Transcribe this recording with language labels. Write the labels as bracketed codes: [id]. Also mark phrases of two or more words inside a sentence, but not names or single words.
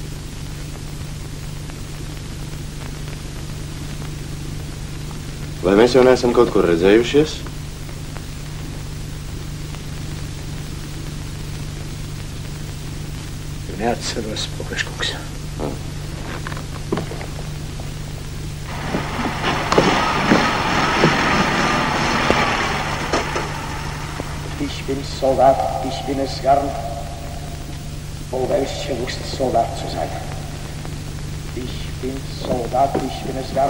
[lv] Vai mēs jau neesam kaut kur redzējušies? Neatceros, Pulkveškungs. [de] Ich bin Soldat, ich bin es gern. Oh, welche Lust, Soldat zu sein. Ich bin Soldat, ich bin es gern.